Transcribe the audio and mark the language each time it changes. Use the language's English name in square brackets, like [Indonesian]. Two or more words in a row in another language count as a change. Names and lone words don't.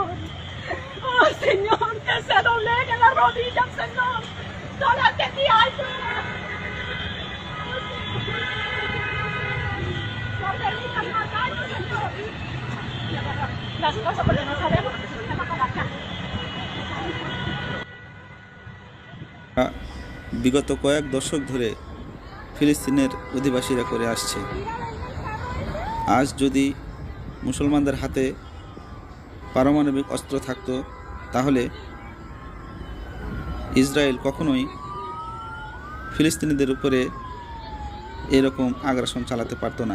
[Spanish] Oh, Señor, que se doblegue la rodilla, Señor. Solo te di ayuda. No permitas más daño, Señor. Las cosas porque no sabemos que se van a acabar acá. [Bangla] বিগত কয়েক দশক ধরে ফিলিস্তিনের অধিবাসীরা করে আসছে। আজ যদি মুসলমানদের হাতে পারমাণবিক অস্ত্র থাকতো তাহলে ইসরায়েল কখনোই ফিলিস্তিনিদের উপরে এরকম আগ্রাসন চালাতে পারতো না।